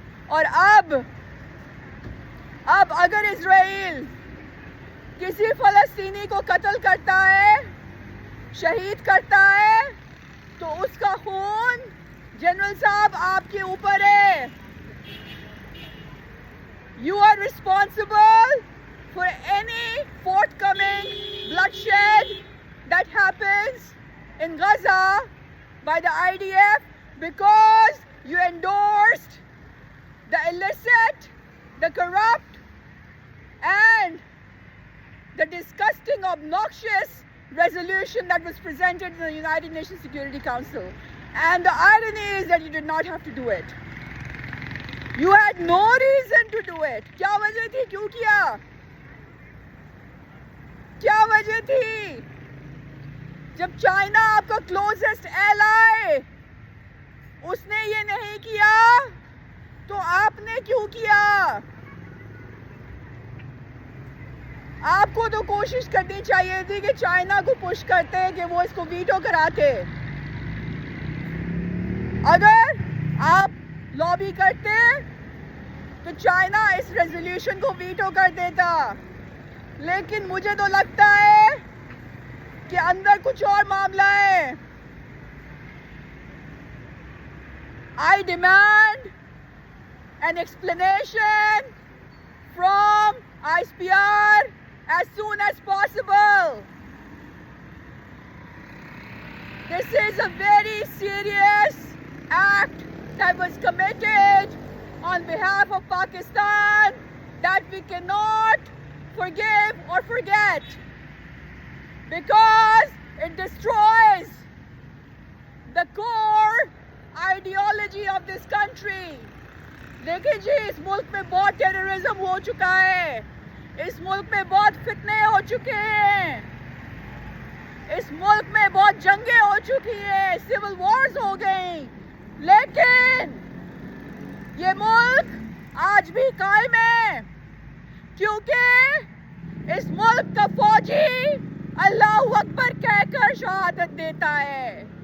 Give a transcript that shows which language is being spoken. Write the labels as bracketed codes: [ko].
[ur] اور اب اگر اسرائیل کسی فلسطینی کو قتل کرتا ہے، شہید کرتا ہے، تو اس کا خون جنرل صاحب آپ کے اوپر ہے. [en] You are responsible for any forthcoming bloodshed that happens in Gaza by the IDF because you endorsed the illicit, the corrupt, and the disgusting, obnoxious resolution that was presented in the United Nations Security Council. And the irony is that you did not have to do it. You had no reason to do it. [ur] کیا وجہ تھی؟ کیوں کیا؟ کیا وجہ تھی؟ جب China آپ کا کلوزسٹ ایلائی اس نے یہ نہیں کیا تو آپ نے کیوں کیا؟ آپ کو تو کوشش کرنی چاہیے تھی کہ چائنا کو پش کرتے کہ وہ اس کو ویٹو کراتے. اگر آپ لابی کرتے تو چائنا اس ریزولوشن کو ویٹو کر دیتا. لیکن مجھے تو لگتا ہے کہ اندر کچھ اور معاملہ ہے. [en] I demand an explanation from ISPR as soon as possible. This is a very serious act that was committed on behalf of Pakistan that we cannot forgive or forget, because it destroys the core ideology of this country. [ur] دیکھیں جی، اس ملک میں بہت terrorism ہو چکا ہے، اس ملک میں بہت فتنے ہو چکے ہیں، اس ملک میں بہت جنگیں ہو چکی ہیں، سول وارز ہو گئیں، لیکن یہ ملک آج بھی قائم ہے کیونکہ اس ملک کا فوجی اللہ اکبر کہہ کر شہادت دیتا ہے.